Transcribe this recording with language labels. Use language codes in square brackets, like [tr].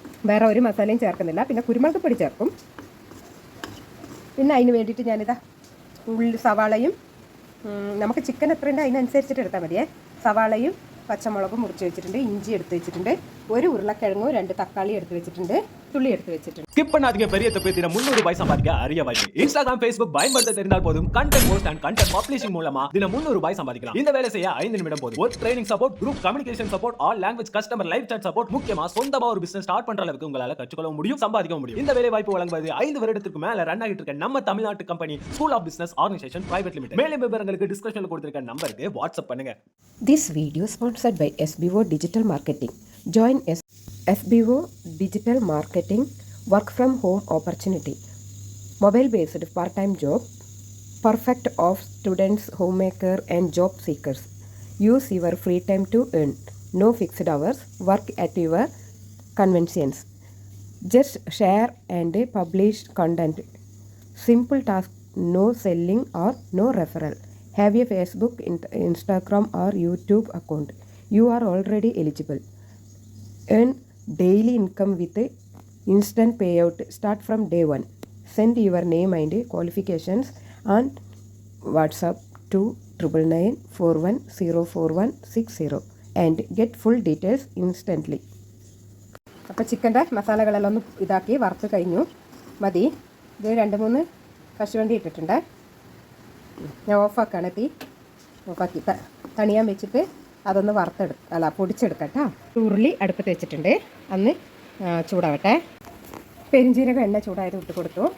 [ml] വേറെ ഒരു മസാലയും ചേർക്കുന്നില്ല. പിന്നെ കുരുമുളക് പൊടി ചേർക്കും. പിന്നെ അതിന് വേണ്ടിയിട്ട് ഞാനിതാ സവാളയും, നമുക്ക് ചിക്കൻ എത്രയുണ്ട് അതിനനുസരിച്ചിട്ട് എടുത്താൽ മതിയേ. സവാളയും പച്ചമുളകും മുറിച്ച് വെച്ചിട്ടുണ്ട്, ഇഞ്ചി എടുത്ത് വെച്ചിട്ടുണ്ട്, ഒരു ഉരുളക്കിഴങ്ങും 2 തക്കാളി എടുത്ത് വെച്ചിട്ടുണ്ട്, [ta] துள்ளி எடுத்து வச்சிட்டு ஸ்கிப் பண்ணாதீங்க. பெரிய தப்பு. தினம் 300 ரூபாய் சம்பாதிக்க அரிய வாய்ப்பு. இன்ஸ்டாகிராம், ஃபேஸ்புக் பயன்படுத்த தெரிந்தால் போதும். Content post and content publishing மூலமா தினம் 300 ரூபாய் சம்பாதிக்கலாம். இந்த வேலை செய்ய 5 நிமிடம் போதும். ஒரு training support, group communication support, all language customer live chat support, முக்கியமா சொந்தமா ஒரு பிசினஸ் ஸ்டார்ட் பண்ற அளவுக்கு உங்களால கற்றுக்கொள்ள முடியும், சம்பாதிக்க முடியும். இந்த வேலை வாய்ப்பு வழங்குவது 5 வருடத்துக்கு மேல ரன் ஆகிட்டு இருக்க நம்ம தமிழ்நாட்டு company school of business organisation private limited. மேலும் விவரங்களுக்கு டிஸ்கிரிப்ஷன்ல கொடுத்திருக்க நம்பருக்கு வாட்ஸ்அப் பண்ணுங்க. [en] This video sponsored by SBO Digital Marketing. Join SBO Digital Marketing work from home opportunity. Mobile based part-time job, perfect of students, homemaker and job seekers. Use your free time to earn. No fixed hours. Work at your convenience. Just share and publish content. Simple task. No selling or no referral. Have a Facebook, Instagram or YouTube account. You are already eligible. Earn daily income with instant payout. Start from day 1. Send your name and qualifications on WhatsApp to 9994104160 and get full details instantly. [ml] അപ്പോൾ ചിക്കൻ്റെ മസാലകളെല്ലാം ഒന്ന് ഇതാക്കി വറുത്ത് കഴിഞ്ഞു. മതി. ഇത് 2-3 കശുവണ്ടി ഇട്ടിട്ടുണ്ട്. ഞാൻ ഓഫാക്കാണ്. തീ ഓഫാക്കി തണിയാൻ വെച്ചിട്ട് അതൊന്ന് പൊടിച്ചെടുക്കട്ടോ. ഉരുളി അടുപ്പത്ത് വെച്ചിട്ടുണ്ട്. അന്ന് ചൂടാവട്ടെ. പെരിഞ്ചീരകം എണ്ണ ചൂടായത് ഇട്ട് കൊടുത്തു.